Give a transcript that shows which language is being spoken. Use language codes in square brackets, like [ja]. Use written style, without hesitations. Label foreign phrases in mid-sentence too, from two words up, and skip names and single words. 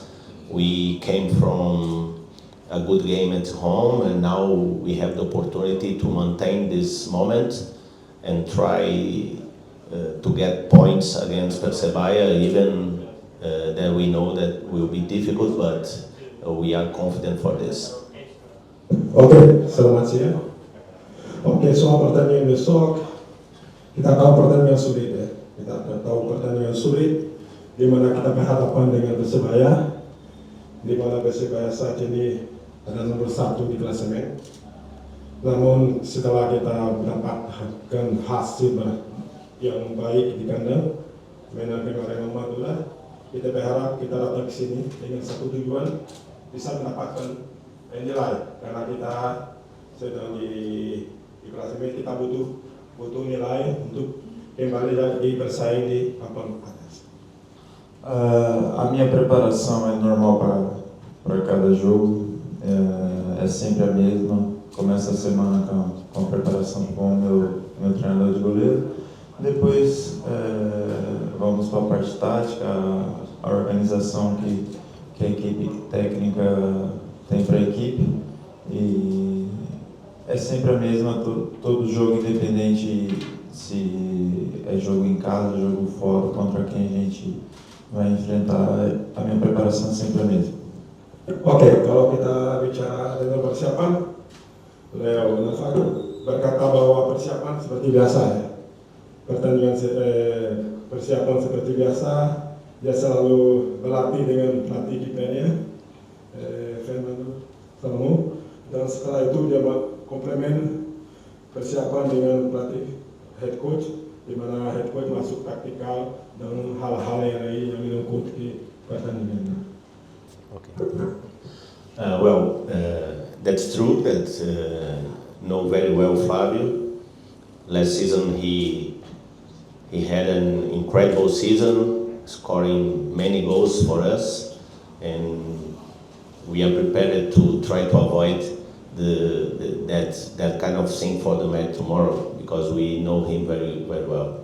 [en] We came from a good game at home, and now we have the opportunity to maintain this moment and try to get points against Persebaya, even that we know that will be difficult, but we are confident for this. [id] Oke, selamat siang. Oke, soal pertandingan besok, kita tahu pertandingan sulit ya. Kita tahu pertandingan sulit, di mana kita berhadapan dengan Persebaya, di mana Persebaya saat ini ada nomor 1 di klasemen. Namun setelah kita mendapatkan hasil yang baik di kandang, menang kemarin Madura, kita berharap kita datang ke sini dengan satu tujuan bisa mendapatkan nilai, karena kita sedang di klasemen, kita butuh nilai untuk kembali lagi bersaing di papan atas. [pt] A minha preparação é normal para cada jogo, é sempre a mesma. Começa a semana com a preparação com o meu treinador de goleiro. Depois vamos para a parte tática, a organização que a equipe técnica tem para a equipe. E é sempre a mesma, todo jogo, independente se é jogo em casa, jogo fora, contra quem a gente vai enfrentar, a minha preparação é sempre a mesma. [id] Oke, kalau kita bicara dengan persiapan, Leo Navago berkata bahwa persiapan seperti biasa ya. Pertandingan persiapan seperti biasa, dia selalu berlatih dengan pelatih kipernya, Fernando Salmo, dan setelah itu dia komplement persiapan dengan pelatih [en] head coach, [id] di mana [en] head coach [id] masuk taktikal dan hal-hal yang lain yang menyangkut pertandingan. [en] Okay. That's true. That know very well Fabio. Last season he had an incredible season, scoring many goals for us, and we are prepared to try to avoid that kind of thing for the match tomorrow, because we know him very well.